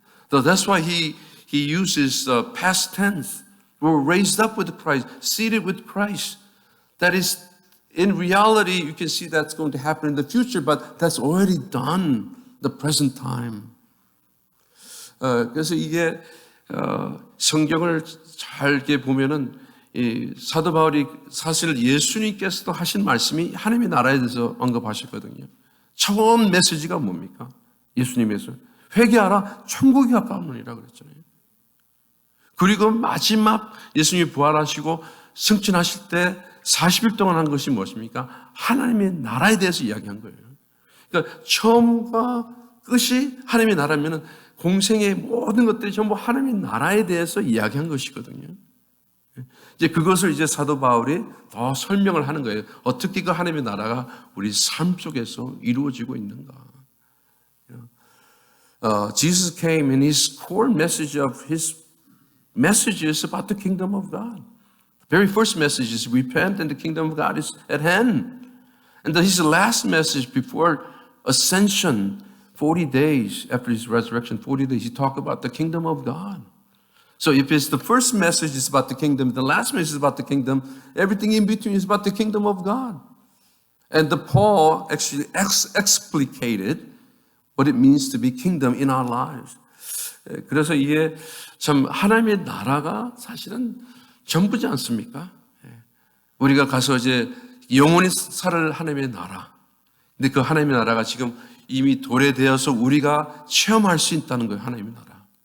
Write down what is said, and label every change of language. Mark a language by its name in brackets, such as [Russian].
[English] So that's why he uses past tense. We're raised up with Christ, seated with Christ. That is, in reality, you can see that's going to happen in the future, but that's already done, the present time. [Korean] 그래서 이게 성경을 잘 보면은 이 사도 바울이 사실 예수님께서도 하신 말씀이 하나님의 나라에 대해서 언급하셨거든요. 처음 메시지가 뭡니까? 예수님에서 회개하라, 천국이 가까우니라 그랬잖아요. 그리고 마지막 예수님이 부활하시고 승천하실 때 40일 동안 한 것이 무엇입니까? 하나님의 나라에 대해서 이야기한 거예요. 그러니까 처음과 끝이 하나님의 나라면은 공생의 모든 것들이 전부 하나님의 나라에 대해서 이야기한 것이거든요. 이제 그것을 이제 사도 바울이 더 설명을 하는 거예요. 어떻게 그 하나님의 나라가 우리 삶 속에서 이루어지고 있는가. [English] Jesus came and his core message of his message is about the kingdom of God. The very first message is repent and the kingdom of God is at hand. And his last message before ascension, 40 days after his resurrection, 40 days, he talked about the kingdom of God. So if it's the first message is about the kingdom, the last message is about the kingdom, everything in between is about the kingdom of God. And the Paul actually explicated what it means to be kingdom in our lives. [Korean] 그래서 이게 참 하나님의 나라가 사실은 전부지 않습니까? 우리가 가서 이제 영원히 살 하나님의 나라. 근데 그 하나님의 나라가 지금 이미 도래되어서 우리가 체험할 수 있다는 거예요. 하나님의 나라.